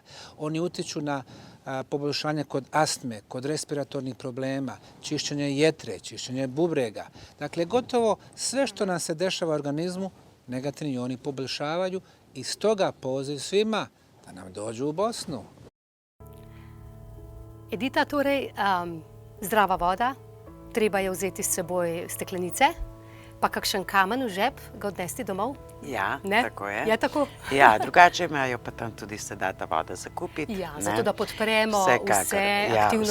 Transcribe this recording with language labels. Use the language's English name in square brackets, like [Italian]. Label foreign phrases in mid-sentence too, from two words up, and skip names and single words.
[Bosnian] Oni utiču na poboljšanje kod astme, kod respiratornih problema, čišćenje jetre, čišćenje bubrega. Dakle, gotovo sve što nam se dešava u organizmu, negativni ioni poboljšavaju i stoga poziv svima da nam dođu u Bosnu. [Slovenian] Edita, torej, zdrava voda, treba je vzeti s seboj steklenice, pa kakšen kamen v žep ga odnesti domov? Ja, tako je. Je tako? Ja, drugače imajo pa tam tudi se da ta voda zakupiti. Ja, zato da podpremo vse aktivnosti.